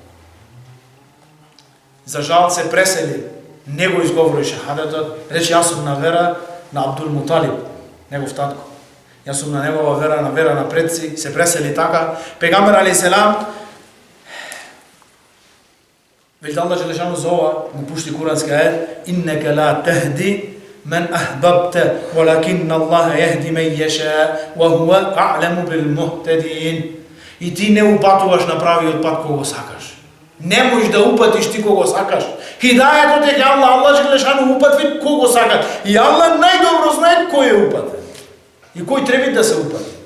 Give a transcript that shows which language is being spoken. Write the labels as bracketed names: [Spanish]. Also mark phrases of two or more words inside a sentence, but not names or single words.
[Macedonian] За жал се пресели, не го изговори шахадетот, рече јас сум на вера на Абдул Муталиб, негов татко. Јас сум на негова вера, на вера на предци, се пресели така. Пегамбер алейхиселам веќе [Arabic] الله جل شأنه [Macedonian] за ова му пушти курански ајет: [Arabic] إنك لا تهدي من أحببت ولكن الله يهدي من يشاء, وهو أعلم بالمهتدين. [Macedonian] И ти не упатуваш на правиот пат кого сакаш. Не можеш да упатиш ти кого сакаш. Хидајетот е кај [Arabic] الله جل شأنه [Macedonian] упатви кого сакаш. И Аллах најдобро знае кој е упатен и кој треба да се упати.